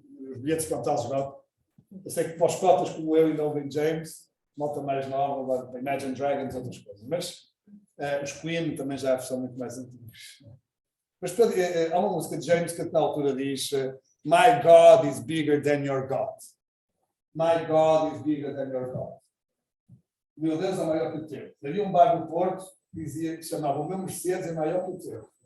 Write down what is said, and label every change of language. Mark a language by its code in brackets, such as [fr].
[pt] Os bilhetes para o tal jornal. Eu sei que para os cotas como eu ainda ouvem James, malta mais nova, Imagine Dragons e outras coisas, mas os Queen também já são muito mais antigos. Mas há uma música de James que na altura diz [en] My God is bigger than your God. My God is bigger than your God. [pt] Meu Deus é maior que o teu. Havia um bar no Porto que chamava O Meu Mercedes é maior que o teu.